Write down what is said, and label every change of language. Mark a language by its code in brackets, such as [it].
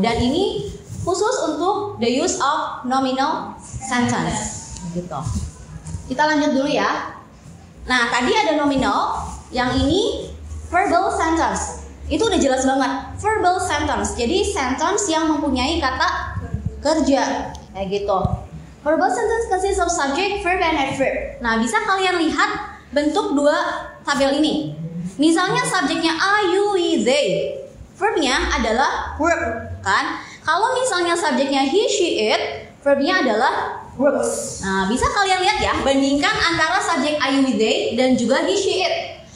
[id] Dan ini khusus untuk [en] the use of nominal sentence [id] gitu. Kita lanjut dulu ya. Nah, tadi ada nominal, yang ini verbal sentence. Itu udah jelas banget, verbal sentence. Jadi sentence yang mempunyai kata kerja kayak gitu. [en] Verbal sentence consists of subject, verb, and adverb. [id] Nah, bisa kalian lihat bentuk dua tabel ini. Misalnya subjeknya I, you, we, they. Verbnya adalah work, kan? Kalau misalnya subjeknya he, she, it, verbnya adalah works. Nah, bisa kalian lihat ya, bandingkan antara subjek I, you, we, they dan juga he, she, it.